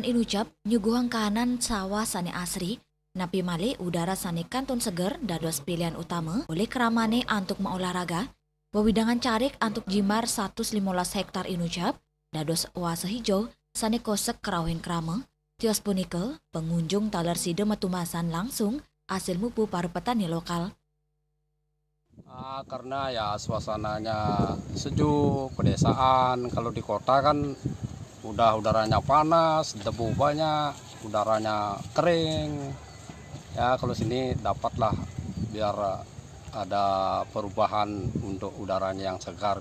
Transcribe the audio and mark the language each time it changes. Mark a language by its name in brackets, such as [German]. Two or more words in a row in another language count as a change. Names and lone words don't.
[Balinese] inucap nyuguhang kahanan sawah sane asri, napi male udara sane kanton seger dados [Indonesian] pilihan utama oleh [Balinese] keramane antuk maolahraga, wewidangan carik antuk jimbar 115 hektar inucap, dados [Indonesian] oase hijau [Balinese] sane kosek kerauhin krama, tios punika pengunjung talar side metumasan langsung hasil mupu [Indonesian] para petani lokal. Karena ya suasananya sejuk, pedesaan. Kalau di kota kan udah udaranya panas, debu banyak, udaranya kering. Ya kalau sini dapatlah biar ada perubahan untuk udaranya yang segar.